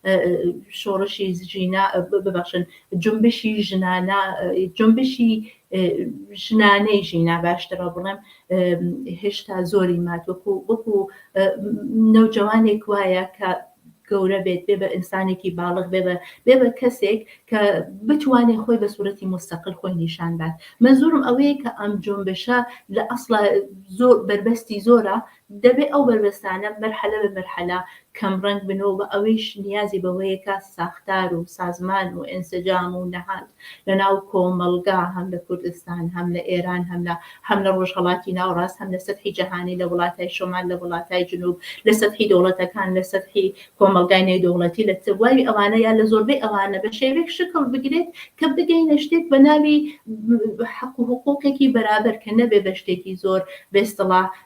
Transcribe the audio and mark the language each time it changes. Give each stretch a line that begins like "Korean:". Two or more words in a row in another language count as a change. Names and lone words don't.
Central Kurdish: شۆڕشی ژینا ببەخشن جنبشی ژنانە جنبشی ژنانەی ژینا باشترە بڵێم هێشتا زۆری مات وەکو نەوجەوانێک وایە کە گەورە بێت بێ بە ئینسانێکی باڵغ بێ بە کەسێک کە بتوانێت خۆی بە سوورەتی مستەقل خۆی نیشان بات مەزورم ئەوەیە کە ئەم جۆنبشە لە ئەسڵا زۆر بربەستی زۆرە دەبێت ئەو بربەستانە مەرحەلە بە مەرحەلە کەم ڕەنگ بنەوە بە ئەوەیش نیازی بەوەیەکە ساختار و سازمان و ئینسجام و نەهات لە ناو کۆمەڵگا هەم لە کوردستان هەم لە ئێران هەم لە ڕۆژهەڵاتی ناوڕاست هەم لە سەتحی جەهانی لە وڵاتای شۆمال لە وڵاتای جنوب لە سەتحی دەوڵەتەکان لە سەتحی کۆمەڵگای نێودەوڵەتی لە تەواوی ئەوانە یا لە زۆربەی ئەوانە بە شێوەیەک شکل بگرێت کە بگەینە شتێک بە ناوی حەق و حقوقێکی بەرابەر کە نەبێ بە شتێکی زۆر بێستڵا